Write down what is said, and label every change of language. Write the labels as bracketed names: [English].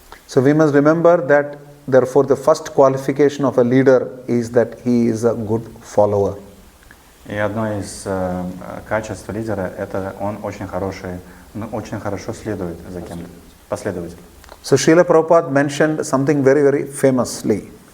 [English] So we must remember that therefore the first qualification of a leader is that he is a good follower. [Russian] И одно из качеств лидера – это он очень хорошо следует за кем-то, последователь. [English] So Srila Prabhupada mentioned something very, very famously.